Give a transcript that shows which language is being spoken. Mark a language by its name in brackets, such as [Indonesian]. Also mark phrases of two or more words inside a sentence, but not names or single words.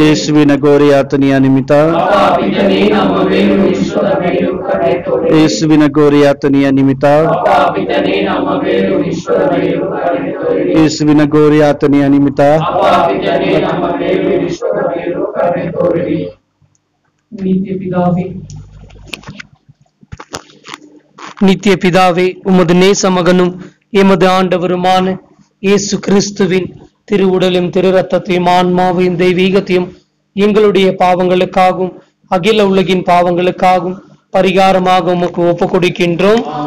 [Kannada] ಯೇಸುವಿನ ಘೋರಯಾತನೆಯ ನಿಮಿತ್ತ, ಪಿತನೇ ನಮ್ಮ ಮೇಲೂ ಈಶ್ವರ ಮೇಲೂ ಕರುಣೆ ತೋರಿ. ಯೇಸುವಿನ ಘೋರಯಾತನೆಯ ನಿಮಿತ್ತ, ಪಿತನೇ ನಮ್ಮ ಮೇಲೂ ಈಶ್ವರ ಮೇಲೂ ಕರುಣೆ ತೋರಿ. ಯೇಸುವಿನ ಘೋರಯಾತನೆಯ ನಿಮಿತ್ತ, ಪಿತನೇ ನಮ್ಮ ಮೇಲೂ ಈಶ್ವರ ಮೇಲೂ ಕರುಣೆ ತೋರಿ. [Tamil] நித்திய பிதாவே, உமது நேச மகனும் எமது ஆண்டவருமான இயேசு கிறிஸ்துவின் திருவுடலும் திரு ரத்தத்தையும் ஆன்மாவையும் தெய்வீகத்தையும் எங்களுடைய பாவங்களுக்காகவும் அகில உலகின் பாவங்களுக்காகவும் பரிகாரமாக உமக்கு ஒப்பு கொடுக்கின்றோம்.